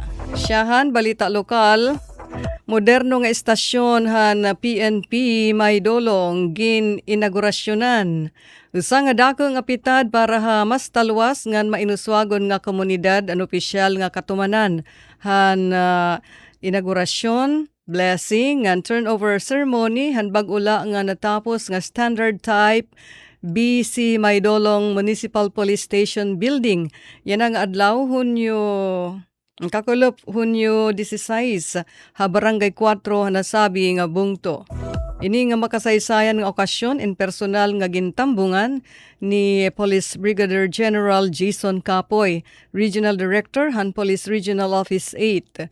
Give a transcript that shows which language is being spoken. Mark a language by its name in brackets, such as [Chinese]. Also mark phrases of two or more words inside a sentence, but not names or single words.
[Waray] Siyahan, balita lokal, moderno nga estasyon han PNP may dolong gin inaugurasyonan. Usa nga dako nga pitad para ha mas talwas ngan mainuswagon nga komunidad an opisyal nga katumanan han inaugurasyon, blessing ngan [English] turnover ceremony [Waray] han bag-ula nga natapos nga [English] standard type [Waray] BC Maydolong Municipal Police Station Building. Yan ang adlaw Hunyo kakulop Hunyo 16 ha Barangay 4 nasabi nga bungto. Ini nga makasaysayan nga okasyon in personal nga gintambungan ni Police Brigadier General Jason Capoy, Regional Director han Police Regional Office 8.